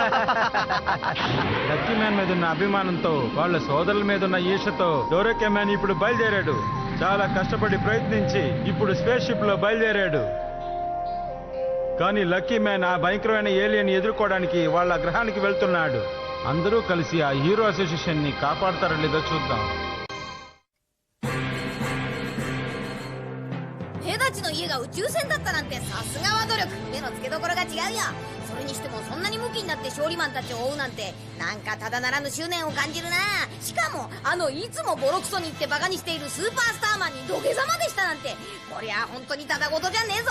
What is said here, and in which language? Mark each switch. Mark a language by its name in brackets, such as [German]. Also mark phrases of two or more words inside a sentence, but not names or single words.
[Telugu] లక్కీ మ్యాన్ మీద ఉన్న అభిమానంతో, వాళ్ళ సోదరుల మీద ఉన్న ఈర్షతో డోరేకే మ్యాన్ ఇప్పుడు బయలుదేరాడు. చాలా కష్టపడి ప్రయత్నించి ఇప్పుడు [English] space ship [Telugu] లో బయలుదేరాడు. కానీ లక్కీ మ్యాన్ ఆ భయంకరమైన ఏలియన్ ఎదుర్కోవడానికి వాళ్ళ గ్రహానికి వెళ్తున్నాడు. అందరూ కలిసి ఆ [English] hero association [Telugu] ని కాపాడతారో లేదో చూద్దాం. [Japanese] 兵たちの家が宇宙船だったなんてさすがは努力。目の付けどころが違うよ。それにしてもそんなにムキになって勝利マンたちを追うなんて、なんかただならぬ執念を感じるな。しかもいつもボロクソに言ってバカにしているスーパースターマンに土下座までしたなんて、こりゃ本当にただごとじゃねえぞ。